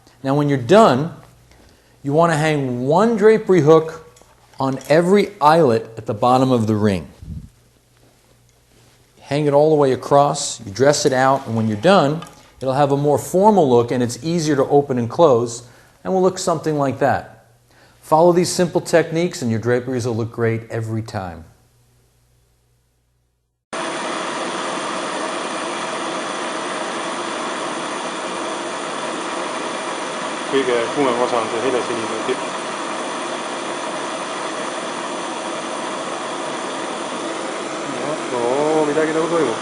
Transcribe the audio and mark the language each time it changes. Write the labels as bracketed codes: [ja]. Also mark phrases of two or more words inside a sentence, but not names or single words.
[en] Now when you're done, you want to hang 1 drapery hook on every eyelet at the bottom of the ring. Hang it all the way across, you dress it out, and when you're done, it'll have a more formal look and it's easier to open and close, and will look something like that. Follow these simple techniques and your draperies will look great every time. [et] kõige kuumem osa on see helesinine tipp. No, midagi nagu toimub.